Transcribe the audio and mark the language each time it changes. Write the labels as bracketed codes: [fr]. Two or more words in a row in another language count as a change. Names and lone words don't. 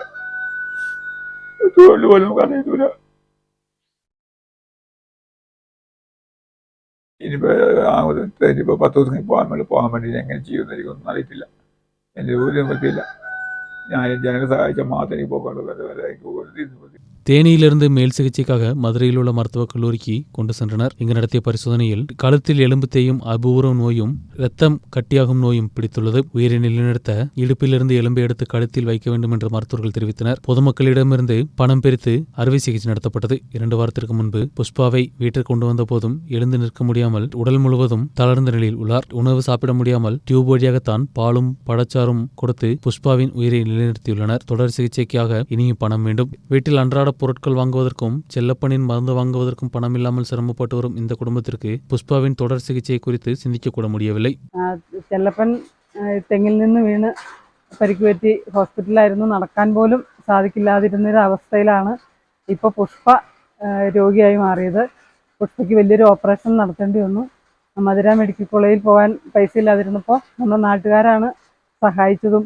[ml] തൊഴിൽ പോലും നമുക്ക് അറിയത്തില്ല. ഇനിയിപ്പോൾ 10 ദിവസം പോകാൻ വേണ്ടി എങ്ങനെ ചെയ്യുമെന്ന് എനിക്കൊന്നും അറിയത്തില്ല. എൻ്റെ ഒരു നിവൃത്തിയില്ല. ഞാൻ ജനങ്ങൾ സഹായിച്ച മാത്രമേ പോകാനുള്ളൂ. [ta] தேனியிலிருந்து மேல் சிகிச்சைக்காக மதுரையில் உள்ள மருத்துவக் கல்லூரிக்கு கொண்டு சென்றனர். இங்கு நடத்திய பரிசோதனையில் கழுத்தில் எலும்பு தேயும் அபூர்வ நோயும் இரத்தம் கட்டியாகும் நோயும் பிடித்துள்ளது. உயிரை நிலைநிறுத்த இடுப்பிலிருந்து எலும்பை எடுத்து கழுத்தில் வைக்க வேண்டும் என்று மருத்துவர்கள் தெரிவித்தனர். பொதுமக்களிடமிருந்து பணம் பிரித்து அறுவை சிகிச்சை நடத்தப்பட்டது. 2 வாரத்திற்கு முன்பு புஷ்பாவை வீட்டிற்கு கொண்டு வந்த போதும் எழுந்து நிற்க முடியாமல் உடல் முழுவதும் தளர்ந்த நிலையில் உள்ளார். உணவு சாப்பிட முடியாமல் டியூப் வழியாகத்தான் பாலும் பழச்சாறும் கொடுத்து புஷ்பாவின் உயிரை நிலைநிறுத்தியுள்ளனர். தொடர் சிகிச்சைக்காக இனியும் பணம் வேண்டும். வீட்டில் அன்றாட பொருட்கள் வாங்குவதற்கும் செல்லப்பனின் மருந்து வாங்குவதற்கும் பணம் இல்லாமல் சிரமப்பட்டு வரும் இந்த குடும்பத்திற்கு புஷ்பாவின் தொடர் சிகிச்சை குறித்து சிந்திக்க கூட முடியவில்லை. [ml] ചെല്ലപ്പൻ തെങ്ങിൽ നിന്ന് വീണ് പരിക്ക് പറ്റി ഹോസ്പിറ്റലായിരുന്നു. നടക്കാൻ പോലും സാധിക്കില്ലാതിരുന്നൊരു അവസ്ഥയിലാണ് ഇപ്പോൾ പുഷ്പ രോഗിയായി മാറിയത്. പുഷ്പയ്ക്ക് വലിയൊരു ഓപ്പറേഷൻ നടത്തേണ്ടി വന്നു. മധുര മെഡിക്കൽ കോളേജിൽ പോകാൻ പൈസ ഇല്ലാതിരുന്നപ്പോൾ നമ്മുടെ നാട്ടുകാരാണ് സഹായിച്ചതും.